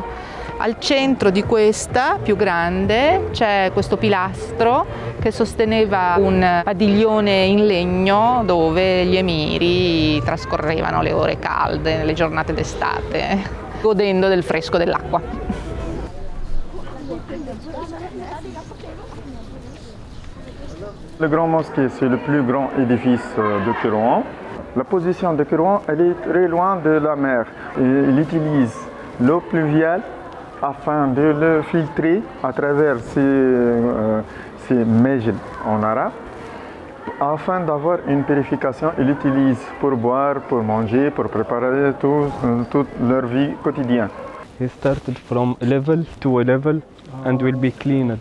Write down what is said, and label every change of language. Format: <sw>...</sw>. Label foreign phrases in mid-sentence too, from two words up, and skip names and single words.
<it>Al centro di questa, più grande, c'è questo pilastro che sosteneva un padiglione in legno dove gli emiri trascorrevano le ore calde nelle giornate d'estate, godendo del fresco dell'acqua.</it> <fr>Le Grand Mosquée, c'est le plus grand édifice de Kairouan. La position de Kairouan, elle est très loin de la mer. Il utilise l'eau pluviale afin de le filtrer à travers ces mejl en arabe. Afin d'avoir une purification, ils l'utilisent pour boire, pour manger, pour préparer toute leur vie quotidienne.</fr> <en>He started from a level to a level and will be cleaner.</en>